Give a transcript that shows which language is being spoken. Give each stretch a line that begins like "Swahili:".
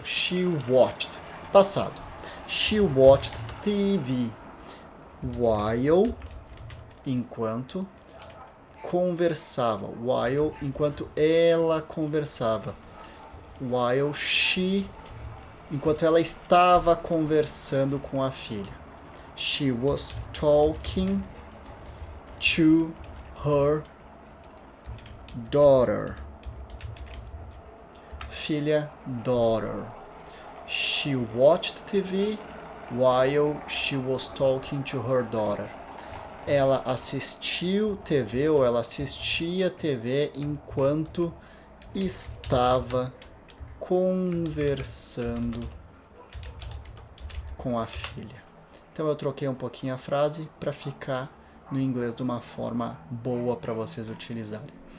English: She watched.
Portuguese: Passado.
English: She watched TV. While,
Portuguese: enquanto conversava.
English: While,
Portuguese: enquanto ela conversava.
English: While she,
Portuguese: enquanto ela estava conversando com a filha.
English: She was talking to her daughter.
Portuguese: Filha,
English: daughter. She watched TV while she was talking to her daughter.
Portuguese: Ela assistiu TV ou ela assistia TV enquanto estava conversando com a filha. Então eu troquei um pouquinho a frase para ficar no inglês de uma forma boa para vocês utilizarem.